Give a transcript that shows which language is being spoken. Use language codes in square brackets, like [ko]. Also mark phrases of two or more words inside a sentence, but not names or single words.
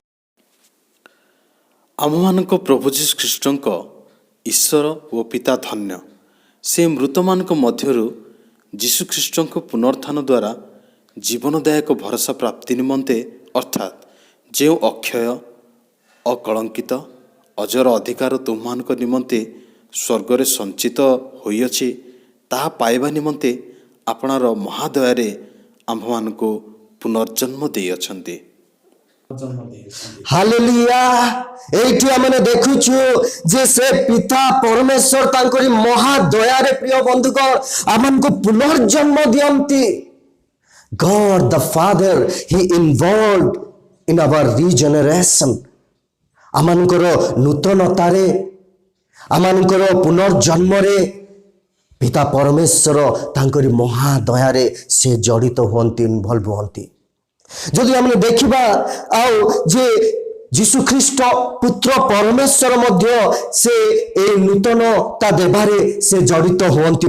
[or] ଆମମାନଙ୍କ ପ୍ରଭୁ ଯୀଶୁ ଖ୍ରୀଷ୍ଟଙ୍କ ଈଶ୍ୱର ଓ ପିତା ଧନ୍ୟ, ସେ ମୃତମାନଙ୍କ ମଧ୍ୟରୁ ଯୀଶୁଖ୍ରୀଷ୍ଟଙ୍କ ପୁନରୁତ୍ଥାନ ଦ୍ୱାରା ଜୀବନଦାୟକ ଭରସା ପ୍ରାପ୍ତି ନିମନ୍ତେ ଅର୍ଥାତ୍ ଯେଉଁ ଅକ୍ଷୟ ଅକଳଙ୍କିତ ଅଜର ଅଧିକାର ତୁମମାନଙ୍କ ନିମନ୍ତେ ସ୍ୱର୍ଗରେ ସଞ୍ଚିତ ହୋଇଅଛି, ତାହା ପାଇବା ନିମନ୍ତେ ଆପଣାର ମହାଦୟାରେ ଆମ୍ଭମାନଙ୍କୁ ପୁନର୍ଜନ୍ମ ଦେଇଅଛନ୍ତି। ଜନ୍ମ ଦେଇଛନ୍ତି। ହାଲେଲୁୟା। ଏଇଠି ଆମେ ଦେଖୁଛୁ ଯେ ସେ ପିତା ପରମେଶ୍ୱର ତାଙ୍କରି ମହାଦୟାରେ ପ୍ରିୟ ବନ୍ଧୁଗଣ ଆମମାନଙ୍କୁ ପୁନର୍ଜନ୍ମ ଦିଅନ୍ତି। [en] God the Father, He involved in our regeneration. [or] ଆମମାନଙ୍କର ନୂତନତାରେ, ଆମମାନଙ୍କର ପୁନର୍ଜନ୍ମରେ ପିତା ପରମେଶ୍ୱର ତାଙ୍କରି ମହାଦୟାରେ ସେ ଜଡ଼ିତ ହୁଅନ୍ତି, ଇନଭଲ୍ଭ ହୁଅନ୍ତି। ଯଦି ଆମେ ଦେଖିବା ଆଉ ଯେ ଯୀଶୁ ଖ୍ରୀଷ୍ଟ ପୁତ୍ର ପରମେଶ୍ୱର ମଧ୍ୟ ସେ এই ନୂତନତା ଦେବାରେ ସେ ଜଡ଼ିତ ହୁଅନ୍ତି।